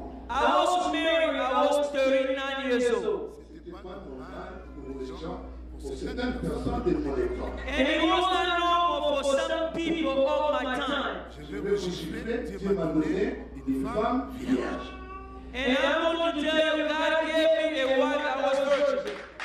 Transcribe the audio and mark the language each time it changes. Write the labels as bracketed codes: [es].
[en] I was married, I was 39 years old. [fr] C'était pas normal pour les gens, pour certaines personnes de mon époque. [en] And it was not normal for some people of my time. [fr] Je vais vous chiffrer, Dieu m'a donné une femme vierge. [en] And I'm going to tell you, God gave me a wife that was virgin.